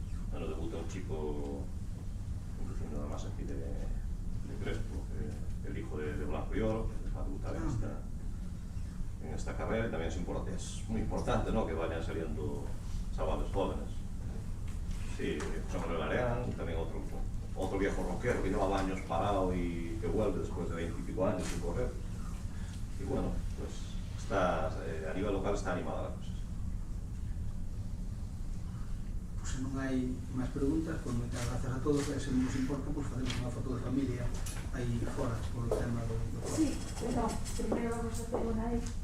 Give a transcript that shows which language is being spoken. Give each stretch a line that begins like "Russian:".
Spanish: Bueno, debuta un chico, nada más aquí de Crespo, el hijo de Blanco y Oro, que va a debutar en esta carrera, y también es muy importante, ¿no?, que vayan saliendo chavales jóvenes. Sí, José Manuel Areán, también otro viejo roquero que llevaba años parado y que vuelve después de 20 y pico años sin correr. Y bueno, pues a nivel local está animada la cosa.
Galician: Pues se non hai máis preguntas, pues moitas gracias a todos, e se non nos importa, pues facemos unha foto de familia aí fora, por o tema do...
Spanish: Sí, pero primero vamos a hacer una ahí.